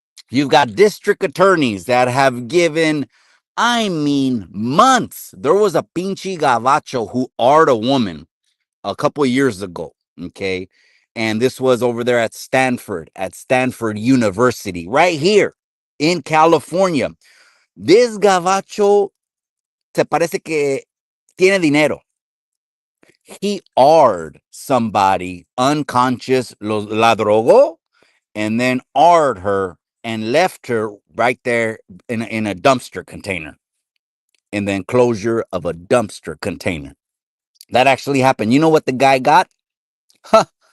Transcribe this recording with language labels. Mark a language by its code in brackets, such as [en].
[en] You've got district attorneys that have given, I mean, months. There was a [es] pinche gavacho [en] who art a woman a couple years ago. Okay. And this was over there at Stanford University, right here in California. [es] This gavacho se parece que tiene dinero. [en] He r'd somebody unconscious, [es] la drogó, [en] and then r'd her and left her right there in a dumpster container, in the enclosure of a dumpster container. That actually happened. You know what the guy got? Huh.